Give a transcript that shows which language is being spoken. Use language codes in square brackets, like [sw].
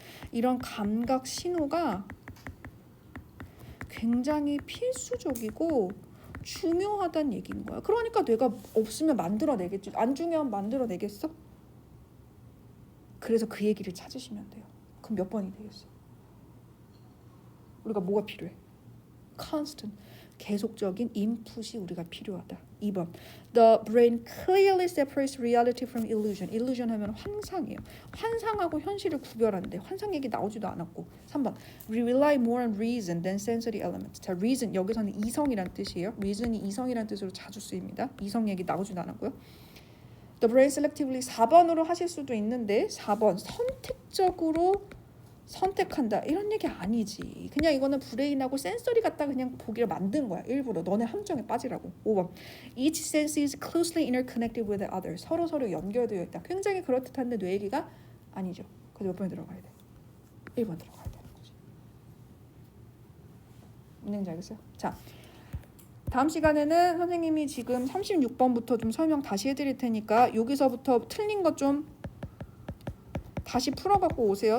[ko] 이런 감각 신호가 굉장히 필수적이고 중요하다는 얘기인 거야. 그러니까 뇌가 없으면 만들어내겠지. 안 중요하면 만들어내겠어? 그래서 그 얘기를 찾으시면 돼요. 그럼 몇 번이 되겠어? 우리가 뭐가 필요해? constant, 계속적인 인풋이 우리가 필요하다. [en] 2번, the brain clearly separates reality from illusion. [ko] illusion 하면 환상이에요. 환상하고 현실을 구별하는데 환상 얘기 나오지도 않았고. [en] 3번, we rely more on reason than sensory elements. [ko] 자, reason 여기서는 이성이란 뜻이에요. reason이 이성이란 뜻으로 자주 쓰입니다. 이성 얘기 나오지도 않았고요. [en] The brain selectively [ko] 4번으로 하실 수도 있는데 4번 선택적으로 선택한다 이런 얘기 아니지. 그냥 이거는 브레인하고 센서리 갖다 그냥 보기를 만든 거야. 일부러 너네 함정에 빠지라고. [en] 5번 Each sense is closely interconnected with the other. [ko] 서로 연결되어 있다. 굉장히 그럴듯한데 뇌 얘기가 아니죠. 그래서 몇 번에 들어가야 돼? 1번 들어가야 되는 거지. 뭔지 알겠어요? 자, 다음 시간에는 선생님이 지금 36번부터 좀 설명 다시 해드릴 테니까 여기서부터 틀린 것 좀 다시 풀어갖고 오세요.